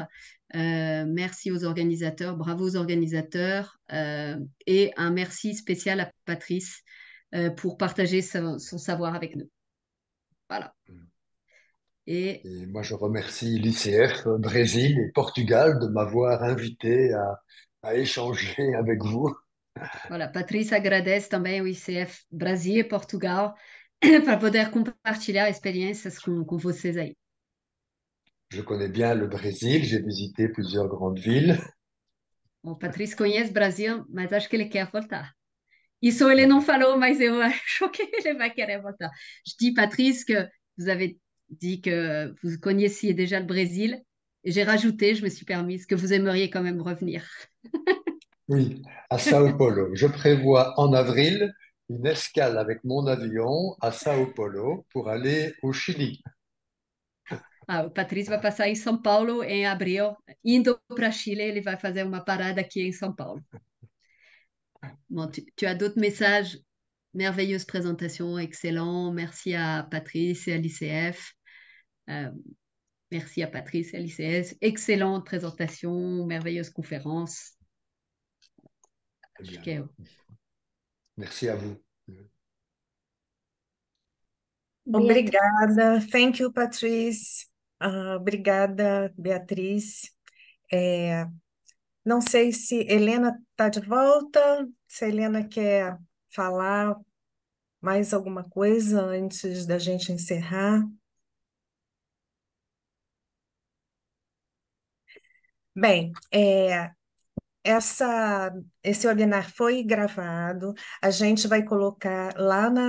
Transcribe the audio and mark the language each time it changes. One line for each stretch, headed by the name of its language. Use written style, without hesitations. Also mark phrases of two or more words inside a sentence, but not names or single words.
French: Merci aux organisateurs, bravo aux organisateurs et un merci spécial à Patrice pour partager son savoir avec nous. Voilà. Et moi, je remercie l'ICF Brésil et Portugal de m'avoir invité à échanger avec vous. Voilà,
Portuguese: Patrícia agradece também o ICF Brasil e Portugal para poder compartilhar experiências com vocês aí.
French: Je connais bien le Brésil, j'ai visité plusieurs grandes villes.
Portuguese: O Patrícia conhece o Brasil, mas acho que ele quer voltar. Isso ele não falou, mas eu acho que ele vai querer voltar.
French: Je dis, Patrice, que vous avez dit que vous connaissiez déjà le Brésil. Et j'ai rajouté, je me suis permise, que vous aimeriez quand même revenir. Oui, à Sao Paulo. Je prévois en avril une escale avec mon avion à Sao Paulo pour aller au Chili.
Portuguese: O Patrício vai passar em São Paulo em abril. Indo para Chile, ele vai fazer uma parada aqui em São Paulo.
French: Bon, tu as d'autres messages? Merveilleuse présentation, excellent. Merci à Patrice et à l'ICF. Merci à Patrice et à l'ICF. Excellente présentation, merveilleuse conférence.
Portuguese: Acho que é.
French: Merci à vous.
Portuguese: Obrigada.
English: Thank you, Patrice.
Portuguese: Obrigada, Beatriz. Não sei se Helena está de volta, se a Helena quer falar mais alguma coisa antes da gente encerrar. Bem, esse webinar foi gravado, a gente vai colocar lá na...